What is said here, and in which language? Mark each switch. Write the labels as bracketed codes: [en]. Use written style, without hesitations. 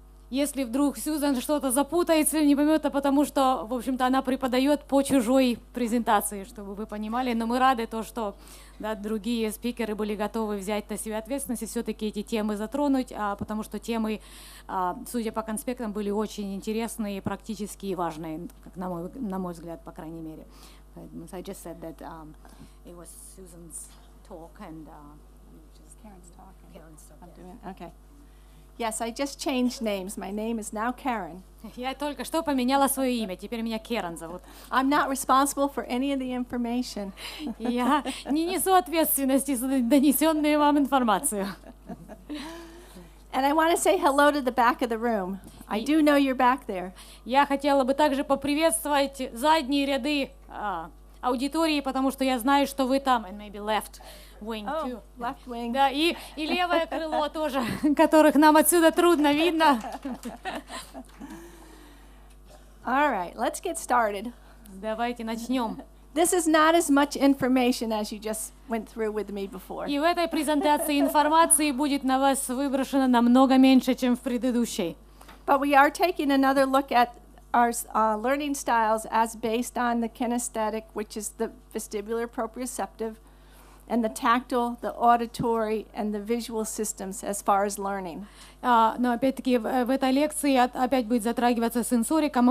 [ru] если вдруг Сьюзан что-то запутается или не поймет, то потому что, в общем-то, она преподает по чужой презентации, чтобы вы понимали, но мы рады то, что другие спикеры были готовы взять на себя ответственность и все-таки эти темы затронуть, потому что темы, судя по конспектам, были очень интересные, и практические и важные, как на мой взгляд, по крайней мере. [en] I just said that it was Susan's talk and Karen's talking. Karen's talk. I'm doing it. Okay. Yes, I just changed names. My name is now Karen. [ru] Я только что поменяла свое имя, теперь меня Керен зовут. [en] I'm not responsible for any of the information. [ru] Я не несу ответственности за донесенную вам информацию. [en] And I want to say hello to the back of the room. I do know you're back there. [ru] Я хотела бы также поприветствовать задние ряды аудитории, потому что я знаю, что вы там, [en] and maybe left wing too. Left wing. [ru] Да, и левое крыло тоже, которых нам отсюда трудно видно. [en] All right, let's get started. [ru] Давайте начнем. [en] This is not as much information as you just went through with me before. [ru] И в этой презентации информации будет на вас выброшено намного меньше, чем в предыдущей. [en] But we are taking another look at our learning styles as based on the kinesthetic, which is the vestibular proprioceptive, and the tactile, the auditory, and the visual systems as far as learning. [ru] Но опять-таки в этой лекции опять будет затрагиваться сенсорика.